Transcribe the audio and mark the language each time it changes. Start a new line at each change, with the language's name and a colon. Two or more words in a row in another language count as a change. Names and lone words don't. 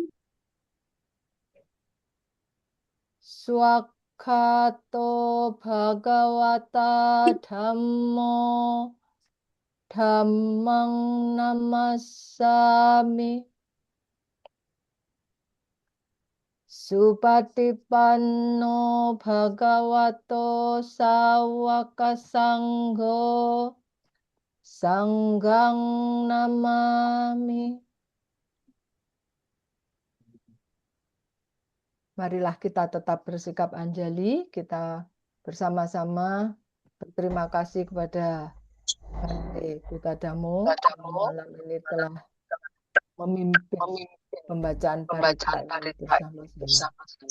Pali: Swakhato Bhagavata Dhammo Dhammang Namassami. Supatipanno Bhagavato Sawaka Sangho Sanghang Namami.
Indonesian: Marilah kita tetap bersikap anjali, kita bersama-sama berterima kasih kepada Bante Kutadamo yang malam ini telah memimpin pembacaan parita ini bersama-sama.